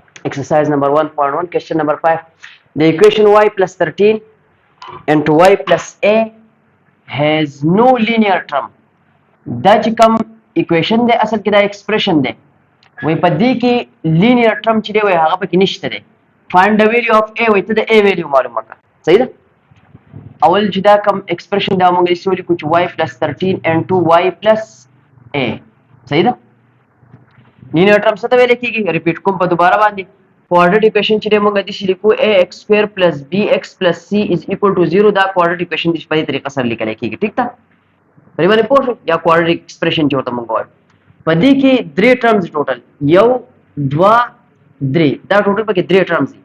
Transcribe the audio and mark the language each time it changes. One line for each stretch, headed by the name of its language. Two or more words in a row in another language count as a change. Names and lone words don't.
English: Exercise number 1.1, question number 5. The equation y plus 13 into y plus a has no linear term.
Pashto: دا چې کوم equation دی اصل کې دا expression دی وای په دې کې
English: linear term
Pashto: چې دی وای هغه پکې نشته دی.
English: Find the value of a
Pashto: وای ته د a value معلومه کړه. صحیح ده؟ اول چې دا کوم expression دا موږ یې ولیکو چې
English: y plus 13 into y plus a.
Pashto: صحیح ده؟
English: linear term
Pashto: څه ته ویل کېږي؟ ریپیټ کوم په دوباره باندې.
English: coordinate equation
Pashto: چې موږ د شي لیکو ax² + bx + c = 0. دا
English: coordinate equation
Pashto: د په دې طریقه سره لیکل کېږي. ټیک ده؟ پرې باندې پوه شو یا
English: coordinate expression
Pashto: چې ورته موږ وایو. په دې کې درې
English: terms total
Pashto: 1 2 3 دا ټوټل پکې درې ټرمز دي.